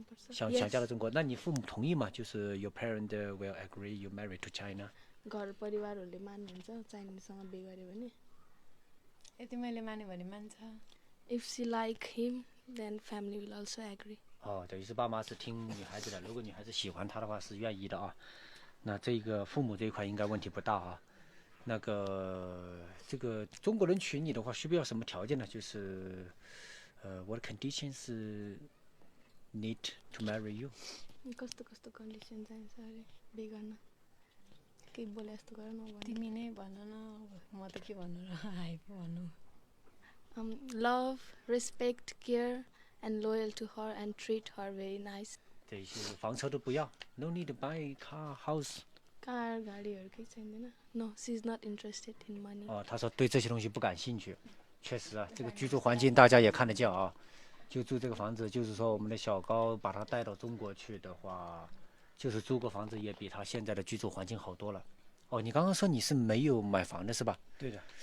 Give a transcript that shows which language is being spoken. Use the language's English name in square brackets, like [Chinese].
[Chinese] 想嫁到中国，那你父母同意吗？就是 [English] your parent will agree you marry to China? [Nepali] घर परिवारहरूले मान्नुहुन्छ चाइनिजसँग बिहे गर्यो भने यति मैले माने भने मान्छ [English] If she like him, then family will also agree. [Chinese] 哦，等于是爸妈是听女孩子的，如果女孩子喜欢他的话是愿意的啊。那这个父母这一块应该问题不大啊。那个这个中国人娶你的话，需不需要什么条件呢？ [English] 就是what conditions need to marry you? [Nepali] कस्तो कस्तो कन्डिसन चाहिन्छ अरे बिहे गर्न केही बोले जस्तो गर न तिमी नै भन न म त के भन्नु र आइ पो भन्नु [English] Love, respect, care, and loyal to her and treat her very nice. [Chinese] 这些房车都不要 [English] ，no need to buy car house. [Nepali] Car गाडीहरू केही चाहिँदैन [English] No, she's not interested in money. [Chinese] 哦，他说对这些东西不感兴趣。确实啊，这个居住环境大家也看得见啊。就住这个房子，就是说我们的小高把他带到中国去的话，就是租个房子也比他现在的居住环境好多了。哦，你刚刚说你是没有买房的是吧？对的。